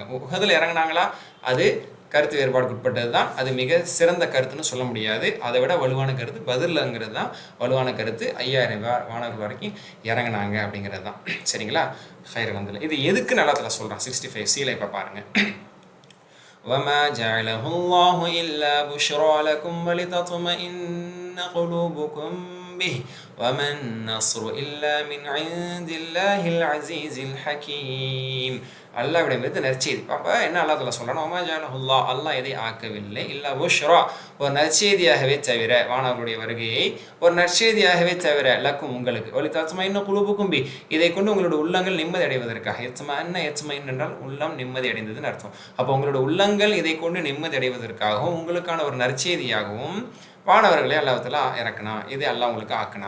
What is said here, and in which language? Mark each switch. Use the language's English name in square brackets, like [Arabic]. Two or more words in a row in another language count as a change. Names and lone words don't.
[Tamil] உஹதில் இறங்கினாங்களா? அது கருத்து வேறுபாடுக்கு உட்பட்டது தான். அது மிக சிறந்த கருத்துன்னு சொல்ல முடியாது. அதை விட வலுவான கருத்து பத்ரில்ங்கிறது தான் வலுவான கருத்து. 5000 வானவர்கள் வரைக்கும் இறங்கினாங்க அப்படிங்கிறது தான். சரிங்களா? [Arabic] خير الحمد لله. [Tamil] இது எதுக்கு நல்லா சொல்கிறான் 65 சீலை இப்போ பாருங்கள். [Arabic] وما جعله الله إلا بشرى لكم ولتطمئن قلوبكم به وما النصر إلا من عند الله العزيز الحكيم. [Tamil] அல்லாஹ்விடமிருந்து நற்செய்தி. அப்போ என்ன அல்லாஹ் சொல்கிறான்? [Arabic] وما جعله الله, [Tamil] அல்லாஹ் எதை ஆக்கவில்லை, [Arabic] إلا بشرى, [Tamil] ஒரு நற்செய்தியாகவே தவிர, வானவர்களுடைய வருகையை ஒரு நற்செய்தியாகவே தவிர, லக்கும் உங்களுக்கு, [Arabic] ولتطمئن قلوبكم به, [Tamil] இதை கொண்டு உங்களோட உள்ளங்கள் நிம்மதி அடைவதற்காக. எத்மஇன் என்றால் உள்ளம் நிம்மதி அடைந்ததுன்னு அர்த்தம். அப்போ உங்களோட உள்ளங்கள் இதை கொண்டு நிம்மதி அடைவதற்காகவும் உங்களுக்கான ஒரு நற்செய்தியாகவும் வானவர்களே அல்லாஹ்வுத்தஆலா இறக்குனா, இது அல்லாஹ் உங்களுக்கு ஆக்குனா.